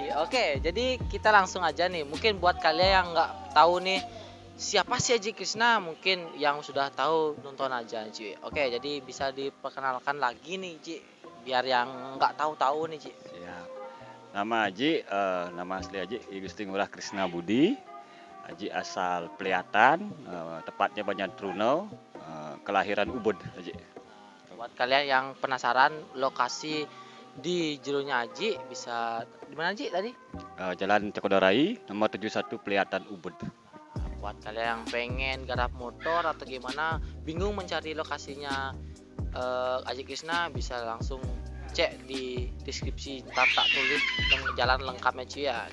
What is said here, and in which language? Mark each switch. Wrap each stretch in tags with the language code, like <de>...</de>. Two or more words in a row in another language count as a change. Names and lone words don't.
<id>Oke, jadi kita langsung aja nih. Mungkin buat kalian yang nggak tahu nih siapa sih Aji Krisna, mungkin yang sudah tahu nonton aja cuy. Oke, jadi bisa diperkenalkan lagi nih Ji, biar yang nggak tahu nih Ji. Siap. Nama Aji, nama asli Aji Gusti Ngurah Krisna Budi. Aji asal Peliatan, tepatnya Banjartruno, kelahiran Ubud Aji. Buat kalian yang penasaran lokasi di jeronya Aji, bisa di mana Aji tadi? Jalan Cokodorai nomor 71 Peliatan Ubud. Buat kalian yang pengen garap motor atau gimana, bingung mencari lokasinya Aji Krisna, bisa langsung cek di deskripsi, tak tulis jalan lengkapnya cuy ya.</id>